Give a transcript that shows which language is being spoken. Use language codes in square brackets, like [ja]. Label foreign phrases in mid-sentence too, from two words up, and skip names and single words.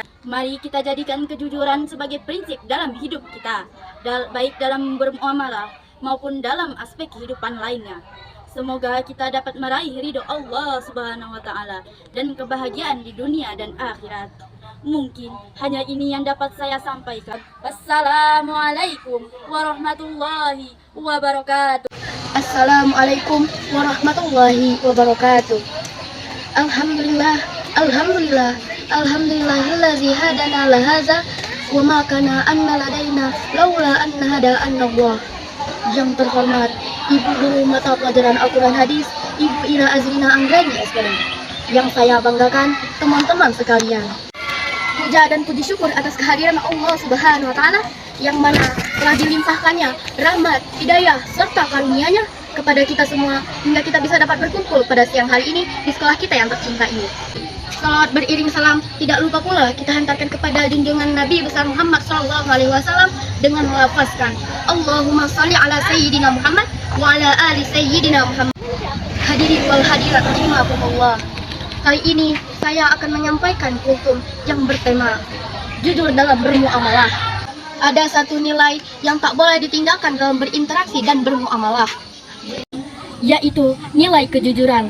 [id] Mari kita jadikan kejujuran sebagai prinsip dalam hidup kita, baik dalam bermuamalah maupun dalam aspek kehidupan lainnya. Semoga kita dapat meraih ridho Allah [ar] سبحانه وتعالى [id] dan kebahagiaan di dunia dan akhirat. Mungkin hanya ini yang dapat saya sampaikan. [ar] والسلام عليكم ورحمة الله وبركاته. السلام عليكم ورحمة الله وبركاته. الحمد لله، الحمد لله, الحمد لله الذي هدانا لهذا وما كنا لنهتدي لولا أن هدانا الله. [id] Yang terhormat Ibu Guru Mata Pelajaran Al-Quran Hadis, Ibu Ira Azrina Anggreni SPM. Yang saya banggakan teman-teman sekalian. Puja dan puji syukur atas kehadiran Allah [ar] سبحانه وتعالى [id] yang mana telah dilimpahkannya rahmat, hidayah, serta karunia-Nya kepada kita semua hingga kita bisa dapat berkumpul pada siang hari ini di sekolah kita yang tercinta ini. Salawat beriring salam tidak lupa pula kita hantarkan kepada junjungan Nabi besar Muhammad SAW dengan melafazkan [ar] اللهم صل على سيدنا محمد وعلى آل سيدنا محمد. الحاضرين والحاضرات رحمكم الله. [id] Kali ini saya akan menyampaikan kultum yang bertema jujur dalam bermuamalah. Ada satu nilai yang tak boleh ditinggalkan dalam berinteraksi dan bermuamalah, yaitu nilai kejujuran.